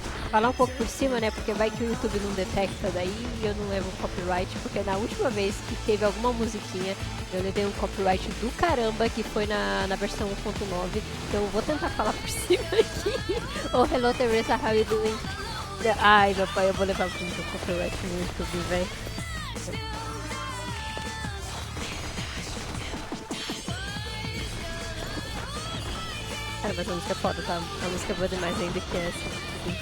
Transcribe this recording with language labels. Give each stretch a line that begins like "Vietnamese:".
Portuguese: Falar um pouco por cima, né? Porque vai que o YouTube não detecta daí e eu não levo um copyright. Porque na última vez que teve alguma musiquinha, eu levei um copyright do caramba, que foi na versão 1.9. Então eu vou tentar falar por cima aqui.
English: Oh, hello Teresa, how you doing?
Portuguese: Ai, meu pai, eu vou levar muito copyright no YouTube, velho. Cara, mas a música é foda, tá? A música é boa demais ainda que essa.